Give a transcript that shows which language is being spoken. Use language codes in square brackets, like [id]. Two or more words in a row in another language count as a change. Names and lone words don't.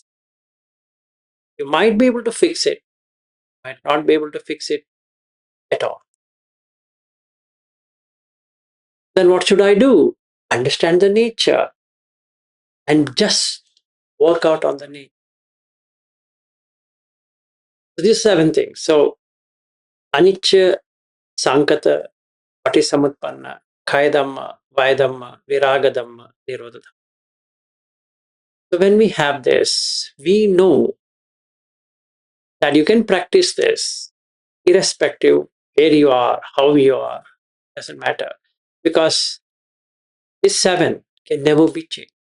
[en] You might be able to fix it, might not be able to fix it at all. Then what should I do? Understand the nature and just work out on the nature. So these 7 things. [pi] So anicca, sankata, patisamutpanna, kayadhamma, vayadhamma, viragadhamma, nirodha. [en] So when we have this, we know that you can practice this irrespective where you are, how you are, doesn't matter. Because this 7 can never be changed.